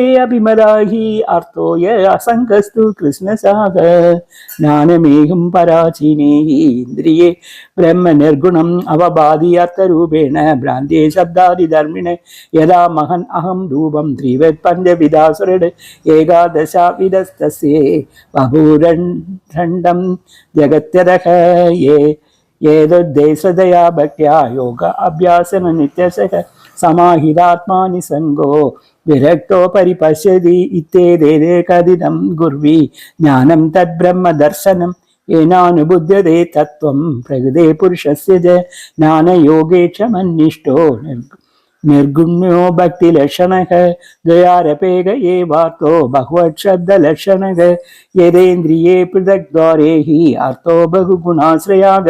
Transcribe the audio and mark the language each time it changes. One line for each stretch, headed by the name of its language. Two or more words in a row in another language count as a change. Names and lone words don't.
Sanskrit: അഭിമതാഹി അർത്ഥോയ അസംഗസ്തു കൃഷ്ണസാഗ ജ്ഞാനമേഹം പരാചീനേഹി ഇന്ദ്രിയേ ബ്രഹ്മ നിർഗുണം അവബാധി അർത്ഥരൂപേണ ഭ്രാന്തേ ശബ്ദാദിധർമ്മിണ യഥാ മഹൻ അഹം രൂപം ത്രിവത് പഞ്ചവിധാസുരട് ഏകാദശവിധസ്തസ്യേ ബഭൂരണ്ഡം ജഗത്യതഃ ഏതദ്ദേശതയാ ഭക്ത്യാ യോഗ അഭ്യാസന നിത്യസഃ സമാഹിതാത്മാ നിസംഗോ വിരക്തോ പരിപശ്യതി ഇത്യേതേ കഥിതം ഗുർവി ജ്ഞാനം തദ്ബ്രഹ്മദർശനം येनानुबुध्यते तत्त्वं प्रकृते पुरुषस्य च ज्ञानयोगे च मन्निष्ठो निर्गुण्यो भक्तिलक्षणः द्वयारपेग एवार्थो बहुवच्छब्दलक्षणः यदेन्द्रिये पृथग्द्वारे हि अर्थो बहुगुणाश्रयाग